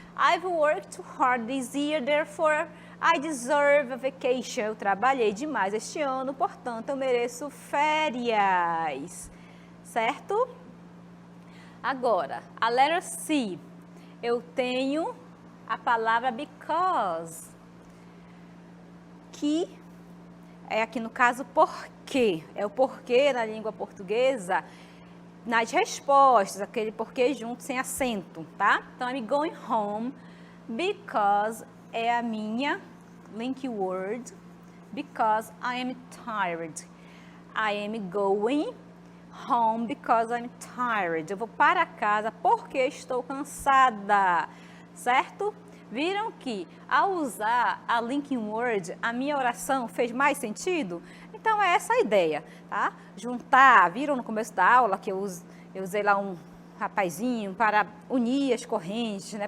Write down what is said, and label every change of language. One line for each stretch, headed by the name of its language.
English: I've worked too hard this year, therefore I deserve a vacation.
Portuguese: Eu trabalhei demais este ano, portanto, eu mereço férias, certo? Agora, a letra C, eu tenho a palavra because, que é aqui no caso porquê. É o porquê na língua portuguesa, nas respostas, aquele porquê junto, sem acento, tá?
English: Então, I'm going home because
Portuguese: é a minha link word,
English: because I am tired. I am going home because I'm tired.
Portuguese: Eu vou para casa porque estou cansada, certo? Viram que ao usar a linking word, a minha oração fez mais sentido? Então, é essa a ideia, tá? Juntar, viram no começo da aula que eu usei lá um rapazinho para unir as correntes, né?